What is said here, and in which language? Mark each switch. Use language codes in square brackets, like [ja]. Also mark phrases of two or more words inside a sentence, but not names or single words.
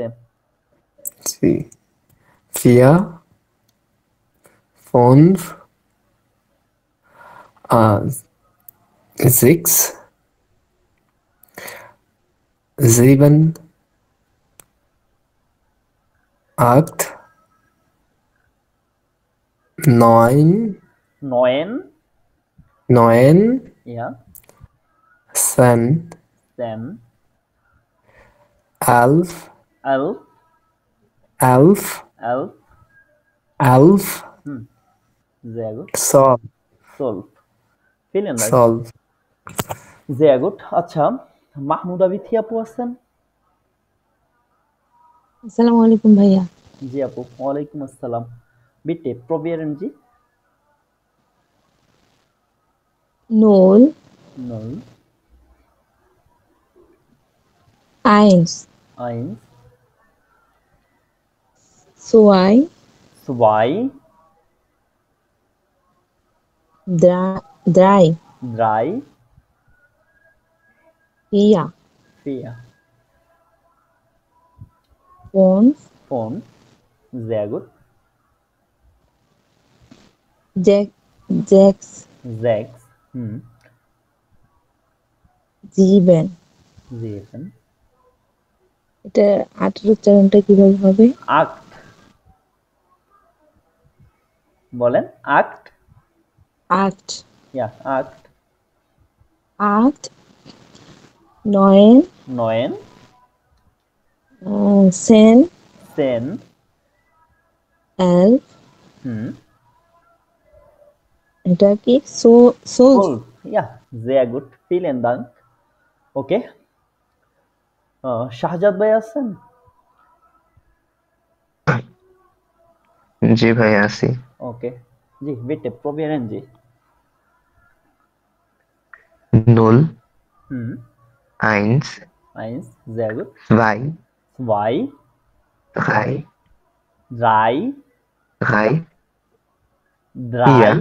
[bn] জি। 4, 5, 6, 7, 8, 9, [de] নয়েন, 9, ইয়া, 10, সেন, 11, এলফ, 11, এলফ, 11, হুম, sehr gut, 12, solf, vielen Dank, 12. sehr gut. [bn] আচ্ছা, মাহমুদা বিথি আপু আছেন? [ar] السلام عليكم [bn] ভাইয়া। জি আপু, [ar] وعليكم السلام. [de] Bitte probieren Sie. Null, Null, eins, eins, zwei, zwei, drei, drei, vier, vier, fünf, fünf, sehr gut, sechs, sechs, sieben. sieben, [bn] এটা ৮ এর উচ্চারণটা কিভাবে হবে? [de] acht, বলেন acht, [bn] আট, [de] ja, acht, [bn] আট, নয়, [de] neun, zehn, zehn, 11, hm, [bn] এটা কি solf, [de] 12, ja, sehr gut, vielen Dank. [bn] Okay, শাহজাদ ভাই আছেন? জি ভাই আছি। ওকে, জি [de] bitte probieren Sie. 0, হুম, 1, eins, sehr gut, 2, zwei, 3, drei, 3, 4,